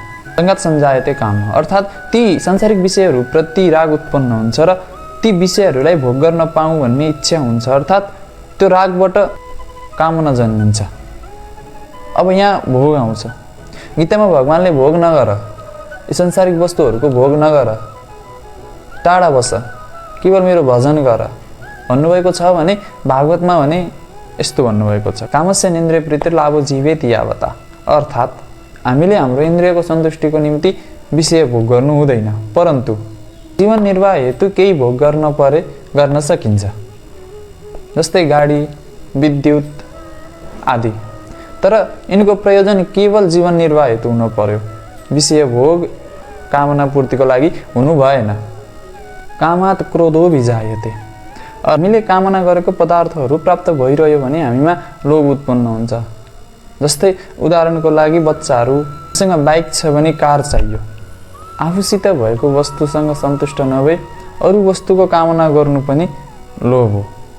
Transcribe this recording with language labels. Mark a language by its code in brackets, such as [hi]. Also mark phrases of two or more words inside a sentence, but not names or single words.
[sa] सङ्गात सञ्जायते काम [ne] अर्थात् ती सांसारिक विषयहरूप्रति राग उत्पन्न हुन्छ र ती विषयहरूलाई भोग गर्न पाऊँ भन्ने इच्छा हुन्छ, अर्थात् त्यो रागबाट कामना जन्मिन्छ। अब यहाँ भोग आउँछ। गीतामा भगवानले भोग नगर, यी सांसारिक वस्तुहरूको भोग नगर, टाढा बस, केवल मेरो भजन गर भन्नुभएको छ भने भागवतमा भने यस्तो भन्नुभएको छ, [sa] कामस्य इन्द्रिय प्रीति लाभो जीवेत यावता। [ne] अर्थात् हामीले हाम्रो इन्द्रियको सन्तुष्टिको निम्ति विषय भोग गर्नु हुँदैन, परन्तु जीवन निर्वाह हेतु केही भोग गर्न सकिन्छ, जस्तै गाडी, विद्युत आदि। तर यिनको प्रयोजन केवल जीवन निर्वाह हेतु हुनु पर्यो, विषय भोग कामना पूर्तिको लागि हुनु भएन। [sa] कामात् क्रोधो विजायते। [ne] हामीले कामना गरेको पदार्थहरू प्राप्त भइरह्यो भने हामीमा लोभ उत्पन्न हुन्छ। जस्तै उदाहरणको लागि बच्चाहरूसँग बाइक छ भने कार चाहियो। आफूसित भएको वस्तुसँग सन्तुष्ट नभई अरू वस्तुको कामना गर्नु पनि लोभ हो।